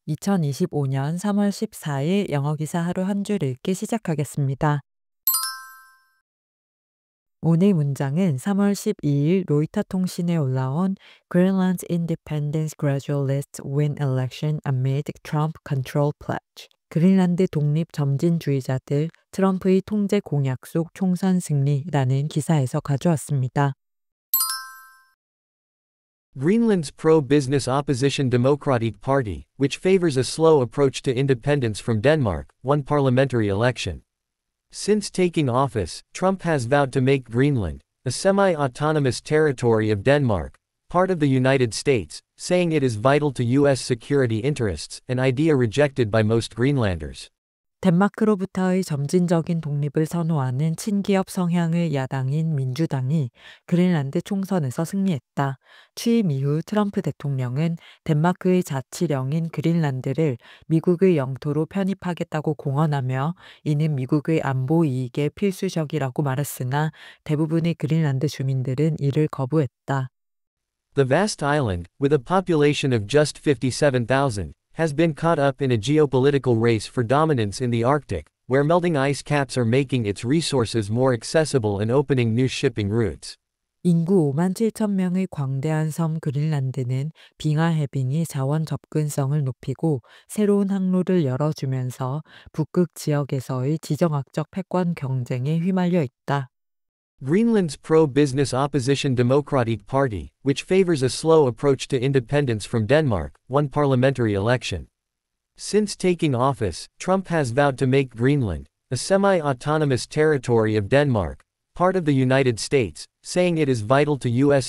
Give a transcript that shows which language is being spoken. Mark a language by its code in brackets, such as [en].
[ko] 2025년 3월 14일 영어 기사 하루 한 줄 읽기 시작하겠습니다. 오늘 문장은 3월 12일 로이터 통신에 올라온 [en] Greenland's Independence Gradualists Win Election Amid Trump Control Pledge. [ko] 그린란드 독립 점진주의자들 트럼프의 통제 공약 속 총선 승리라는 기사에서 가져왔습니다. [en] Greenland's pro-business opposition Democratic Party, which favors a slow approach to independence from Denmark, won parliamentary election. Since taking office, Trump has vowed to make Greenland, a semi-autonomous territory of Denmark, part of the United States, saying it is vital to U.S. security interests, an idea rejected by most Greenlanders. [ko] 덴마크로부터의 점진적인 독립을 선호하는 친기업 성향의 야당인 민주당이 그린란드 총선에서 승리했다. 취임 이후 트럼프 대통령은 덴마크의 자치령인 그린란드를 미국의 영토로 편입하겠다고 공언하며 이는 미국의 안보 이익에 필수적이라고 말했으나 대부분의 그린란드 주민들은 이를 거부했다. [en] The vast island, with a population of just 57,000, has been caught up in a geopolitical race for dominance in the Arctic, where melting ice caps are making its resources more accessible and opening new shipping routes. [ko] 인구 5만 7천 명의 광대한 섬 그린란드는 빙하 해빙이 자원 접근성을 높이고 새로운 항로를 열어주면서 북극 지역에서의 지정학적 패권 경쟁에 휘말려 있다. [en] Greenland's pro-business opposition Democratic Party, which favors a slow approach to independence from Denmark, won parliamentary election. Since taking office, Trump has vowed to make Greenland, a semi-autonomous territory of Denmark, part of the United States, saying it is vital to U.S.